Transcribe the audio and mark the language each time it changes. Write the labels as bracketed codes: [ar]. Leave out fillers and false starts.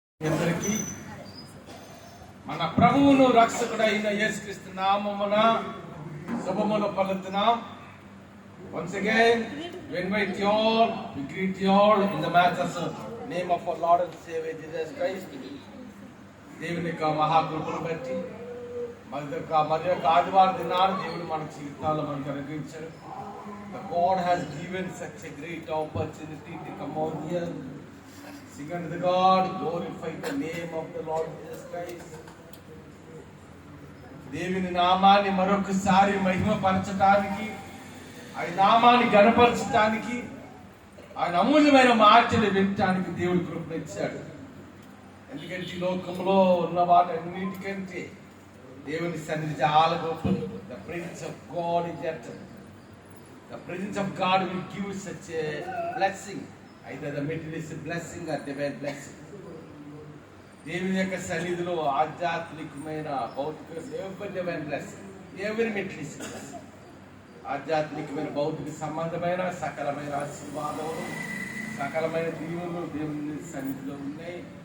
[te] అందరికీ మన ప్రభువును రక్షకుడైన యేసుక్రీస్తు నామమున శుభములు పలుకుతున్నాం. [en] Once again, we invite you all, we greet you all in the matchless name of our Lord and Savior Jesus Christ. [te] దేవుని యొక్క మహాకృపను బట్టి మరి యొక్క ఆదివారం దినాన్ని దేవుడు మన జీవితాల్లో మనకు అనుగ్రహించాడు. [en] God has given such a great opportunity to come out here. Sing unto the God, glorify the name of the Lord Jesus Christ. [te] దేవుని నామాన్ని మరొకసారి మహిమపరచడానికి, ఆయన నామాన్ని గణపరచడానికి, ఆయన అమూల్యమైన మాటలు వినటానికి దేవుడు కృపనిచ్చాడు. ఎందుకంటే ఈ లోకంలో ఉన్న వాటన్నిటికంటే దేవుని సన్నిధి చాలా గొప్పది. [en] The presence of God is eternal. The presence of God will give such a blessing. Either the materialistic blessing or divine blessing. [te] దేవుని యొక్క సన్నిధిలో ఆధ్యాత్మికమైన భౌతిక డివైన్ బ్లెస్సింగ్, ఎవరి మెట్రిస్టిక్ బ్లెస్సింగ్, ఆధ్యాత్మికమైన భౌతిక సంబంధమైన సకలమైన ఆశీర్వాదములు, సకలమైన దీవులు దేవుని సన్నిధిలో ఉన్నాయి.